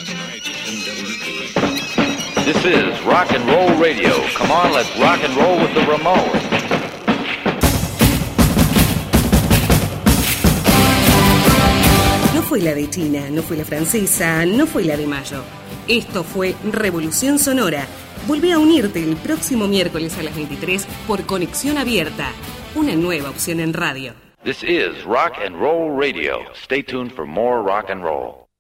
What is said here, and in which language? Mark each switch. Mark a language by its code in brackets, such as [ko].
[en] This is Rock and Roll Radio. Come on, let's rock and roll with the Ramones. [es] No fue la de China, no fue la francesa, no fue la de Mayo. Esto fue Revolución Sonora. Volvé a unirte el próximo miércoles a las 23 por Conexión Abierta, una nueva opción en radio. [en] This is Rock and Roll Radio. Stay tuned for more rock and roll.